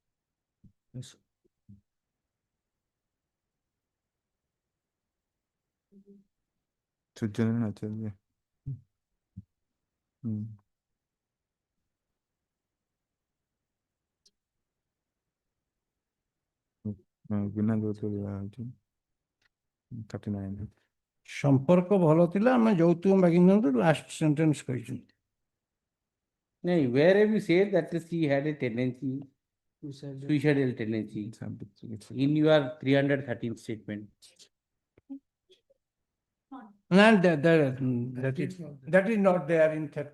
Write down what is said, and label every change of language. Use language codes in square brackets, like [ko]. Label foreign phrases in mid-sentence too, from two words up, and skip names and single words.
[en] Sujana Acharya. Bina Jyotiraj 39. [bn] সম্পর্ক ভালো [or] ଥିଲା ଆମେ ଯୌତୁକ ମାଗିଛନ୍ତି [en] last sentence [or] କହିଛନ୍ତି [en] No, where have you said that he had a tendency, suicidal tendency, in your 313 statement? And that is not there in that.